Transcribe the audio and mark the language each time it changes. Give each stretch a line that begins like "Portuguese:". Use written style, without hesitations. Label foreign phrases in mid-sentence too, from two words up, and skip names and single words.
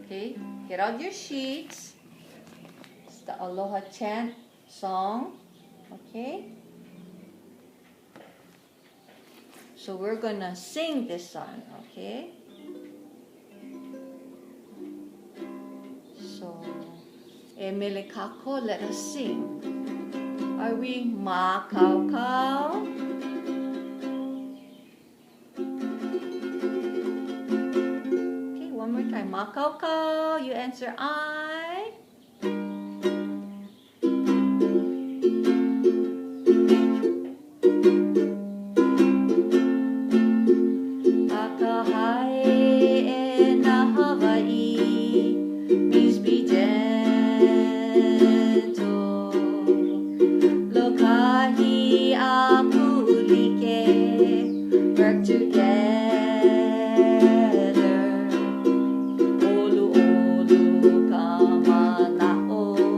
English: Okay, get out your sheets. It's the Aloha Chant song. Okay, so we're gonna sing this song. Okay, so
Hawaiian: e mele kako,
English: let us sing. Are we
Hawaiian: ma kau kau?
English: Okay, one more time.
Hawaiian: Ma kau kau.
English: You answer I.
Hawaiian: Akahai e na Hawaii
English: means be gentle.
Hawaiian: Lokahi aku like,
English: work together.
Hawaiian: Olu olu kamana'o,